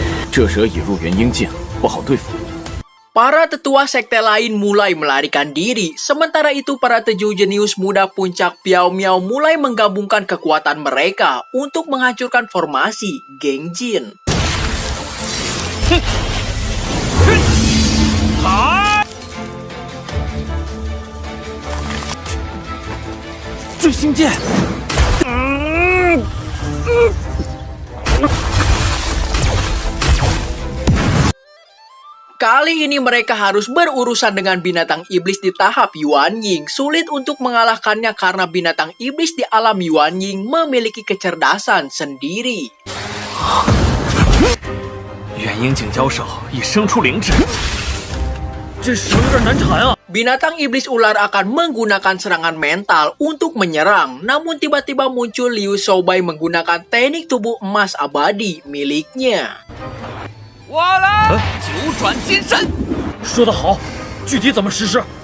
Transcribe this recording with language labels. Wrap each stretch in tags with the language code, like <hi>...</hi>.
<zh>这蛇已入元婴境，不好对付。</zh> <id>Para tetua sekte lain mulai melarikan diri. Sementara itu para 7 jenius muda puncak Piao Miao mulai menggabungkan kekuatan mereka untuk menghancurkan formasi Geng Jin.</id> <zh>追星剑。</zh> <id>Kali ini mereka harus berurusan dengan binatang iblis di tahap Yuan Ying. Sulit untuk mengalahkannya karena binatang iblis di alam Yuan Ying memiliki kecerdasan sendiri.</id> <zh>元婴境交手已生出灵智，这蛇有点难缠啊！</zh> <id>Binatang iblis ular akan menggunakan serangan mental untuk menyerang. Namun tiba-tiba muncul Liu Xiaobai menggunakan teknik tubuh emas abadi miliknya.</id> <zh>我来九转金身。说得好，具体怎么实施？</zh>